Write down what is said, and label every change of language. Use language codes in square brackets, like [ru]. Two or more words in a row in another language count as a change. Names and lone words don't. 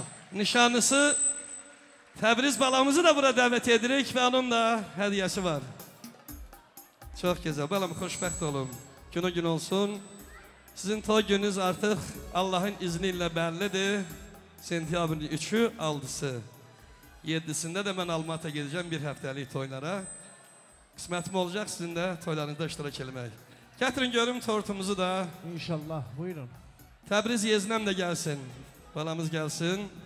[az] Nişanlısı Təbriz balamızı da bura dəvət edirik və onun da hədiyəsi var. [tr] Çok güzel. [az] Balam xoşbəxt olun. Günü gün olsun. Sizin toy gününüz artıq [tr] Allah'ın izniyle [az] bəllidir. Sentyabrın 3'ü, [tr] 6'sı. 7'sinde de ben Almat'a gideceğim [az] bir həftəlik toylara. Qismətim olacaq sizin də toylarınızda iştirak eləmək. Gətirin görüm tortumuzu da. İnşallah, buyurun. Təbriz yeznəm də gəlsin. Balamız gəlsin.